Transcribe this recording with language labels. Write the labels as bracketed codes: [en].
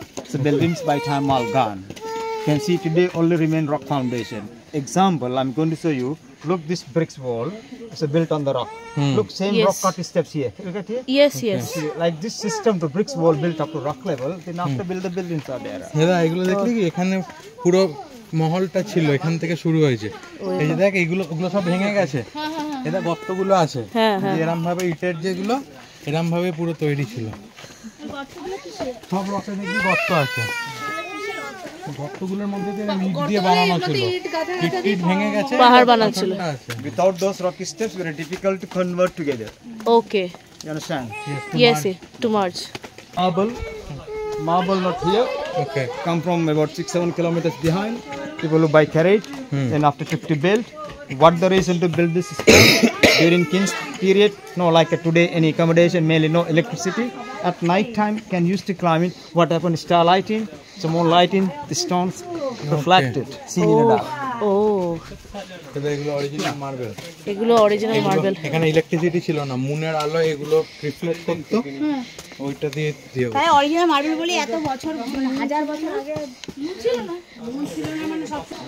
[en] So buildings by time all gone. You can see today only remain rock foundation. Example, I'm going to show you. Look, this bricks wall is built on the rock. Look, same Yes. rock cut steps here. Look at here. Yes, yes. See, like this system, the bricks wall built up to rock level. Then after build the buildings are there. [bn] দাদা এগুলো দেখলি কি এখানে পুরো মহলটা ছিল, এখান থেকে শুরু হয়েছে। এই যে দেখ এইগুলো ওগুলো সব ভেঙে গেছে। এটা গর্তগুলো আছে। হ্যাঁ, হ্যাঁ। এরকম ভাবে ইটের যেগুলো এরকম ভাবে পুরো তৈরি ছিল। সব রকে দেখি গর্ত আছে। গর্তগুলোর মধ্যে দিয়ে ইট দিয়ে বানানো ছিল। ইট ভেঙে গেছে। পাহাড় বানাচ্ছিল। [en] Without those rocky steps, very difficult to convert together. Okay. You understand? Yes, to merge. Marble not here. Okay. Come from about 6-7 kilometers behind. People who buy carriage. Then after 50 built. What the reason to build this step? during King's period, no like today, any accommodation, mainly no electricity. At night time, can use to climb it. What happened? Star lighting, so more lighting, the stones reflected, seen in the dark. ও [bn] এগুলো original marble. এগুলো original marble. এখানে electricity ছিল না, মুনের আলো এগুলো reflect করতো, ওইটা দিয়ে দিয়ে তাই অরিজিনাল মার্বেল বলি এত বছর, হাজার বছর আগে ছিল না, ছিল না মানে সব।